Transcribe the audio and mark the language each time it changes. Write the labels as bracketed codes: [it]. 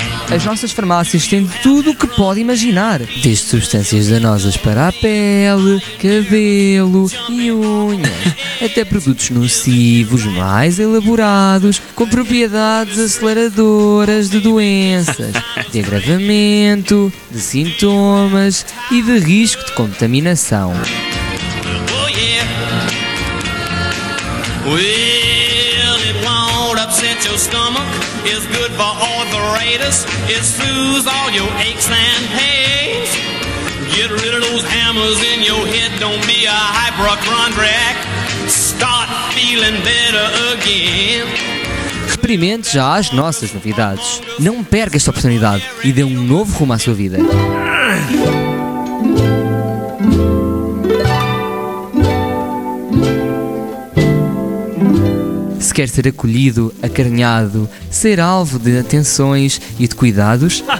[pt] As nossas farmácias têm tudo o que pode imaginar. Desde substâncias danosas para a pele, cabelo e unhas, até produtos nocivos mais elaborados, com propriedades aceleradoras de doenças, de agravamento, de sintomas e de risco de contaminação. [en] Oh yeah. Well, it won't upset your stomach. It's good for arthritis. It soothes all your aches and pains. Get rid of those hammers in your head. Don't be a hypochondriac. Start feeling better again. [pt] Experimente já as nossas novidades. Não perca esta oportunidade e dê um novo rumo à sua vida. Quer ser acolhido, acarinhado, ser alvo de atenções e de cuidados?